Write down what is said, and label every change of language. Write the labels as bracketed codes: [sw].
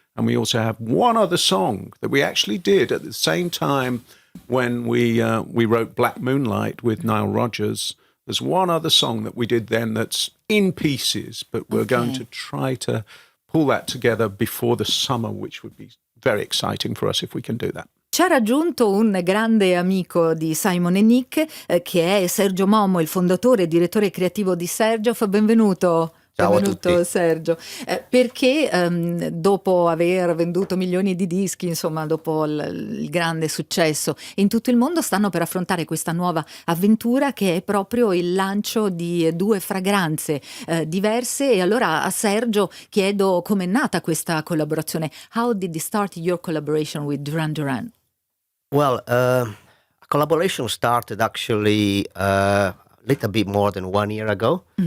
[en] And we also have one other song that we actually did at the same time when we wrote Black Moonlight with Nile Rodgers. There's one other song that we did then that's in pieces, but we're going to try to pull that together before the summer, which would be very exciting for us if we can do that. [it] Ci ha raggiunto un grande amico di Simon e Nick, che è Sergio Momo, il fondatore e direttore creativo di Xerjoff. Benvenuto. Ciao Benvenuto a tutti. Sergio. Perché dopo aver venduto milioni di dischi, insomma, dopo il grande successo in tutto il mondo, stanno per affrontare questa nuova avventura che è proprio il lancio di 2 fragranze diverse. E allora a Sergio chiedo com'è nata questa collaborazione. [en] How did you start your collaboration with Duran Duran? Well, collaboration started actually a little bit more than 1 year ago.